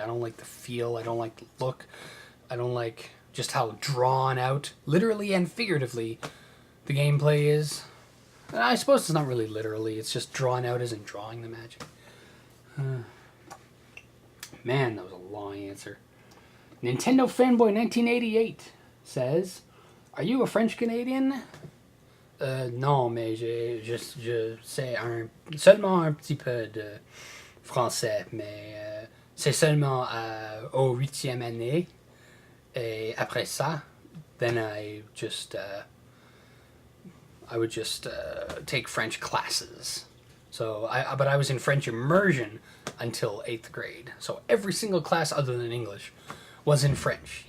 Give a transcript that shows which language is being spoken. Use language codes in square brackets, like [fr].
[en] I don't like the feel, I don't like the look, I don't like just how drawn out, literally and figuratively, the gameplay is. I suppose it's not really literally, it's just drawn out as in drawing the magic. Man, that was a long answer. Nintendo Fanboy 1988 says, are you a French Canadian? [fr] Non, mais je sais seulement un petit peu de français, mais c'est seulement au 8e année. Et après ça, [en] then I would just take French classes. So, but I was in French immersion until 8th grade. So every single class other than English was in French.